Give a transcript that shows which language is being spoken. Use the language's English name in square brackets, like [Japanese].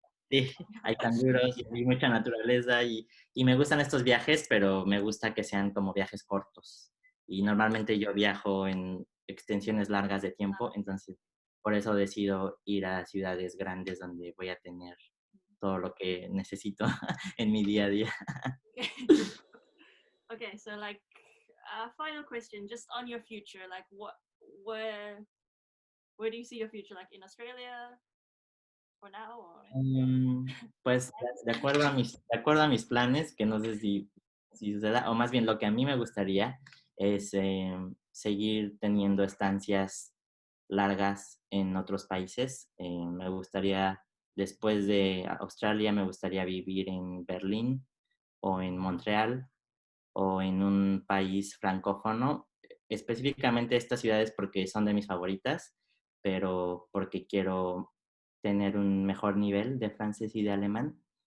[Spanish] Sí, hay canguros y hay mucha naturaleza y me gustan estos viajes, pero me gusta que sean como viajes cortos. Y normalmente yo viajo en extensiones largas de tiempo, entonces por eso decido ir a ciudades grandes donde voy a tener todo lo que necesito en mi día a día. [English] Okay. Okay, so like final question, just on your future, like where where do you see your future? Like in Australia for now or [Spanish] Pues de acuerdo a mis planes, que no sé si suceda, o más bien lo que a mí me gustaría es seguir teniendo estancias largas en otros países. Me gustaría, después de Australia, me gustaría vivir en Berlín o en Montreal o en un país francófono, específicamente estas ciudades porque son de mis favoritas, pero porque quiero tener un mejor nivel de francés y de alemán.